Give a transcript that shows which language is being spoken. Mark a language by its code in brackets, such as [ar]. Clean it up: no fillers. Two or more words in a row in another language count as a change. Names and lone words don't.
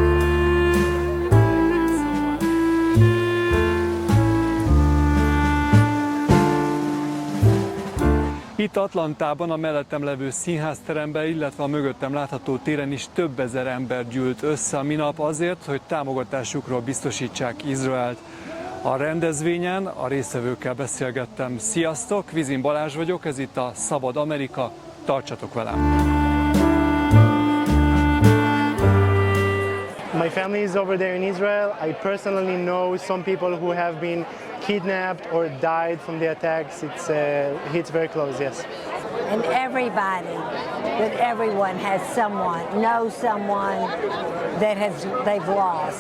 [hu] Itt Atlantában, a mellettem levő színházteremben, illetve a mögöttem látható téren is több ezer ember gyűlt össze a minap azért, hogy támogatásukról biztosítsák Izraelt. A rendezvényen a résztvevőkkel beszélgettem. Sziasztok, Vizin Balázs vagyok, ez itt a Szabad Amerika, tartsatok velem! [en] My family is over there in Israel. I personally know some people who have been kidnapped or died from the attacks. It hits very close, yes. And everyone has knows someone that they've lost.